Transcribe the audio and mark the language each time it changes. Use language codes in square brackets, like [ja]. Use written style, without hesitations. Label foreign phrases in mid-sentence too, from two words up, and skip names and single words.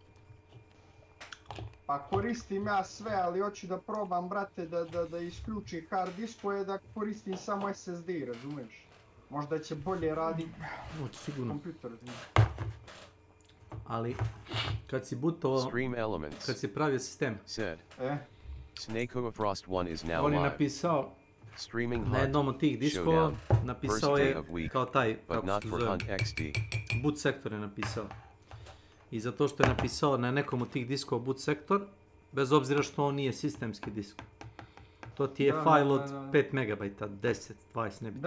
[bs] Pa koristim ja sve, ali hoću da probam, brate, da isključi hard diskove, da koristim samo SSD, razumiješ? Možda će bolje raditi kompjuter. Ali, kad si bootovao, kad si pravio sistem, [en] S.W.Frost 1 is now on [bs] je [en] live. [bs] napisao [en] Streaming [bs] na jednom od tih diskova, napisao je kao taj, [en] but [bs] kako [en] not [bs] se [en] for [bs] zove, [en] Hunt XD. [bs] boot sektor je napisao. I zato što je napisao na nekom od tih diskova boot sektor, bez obzira što on nije sistemski disk. To ti je file od 5 MB, 10, 20, ne bi.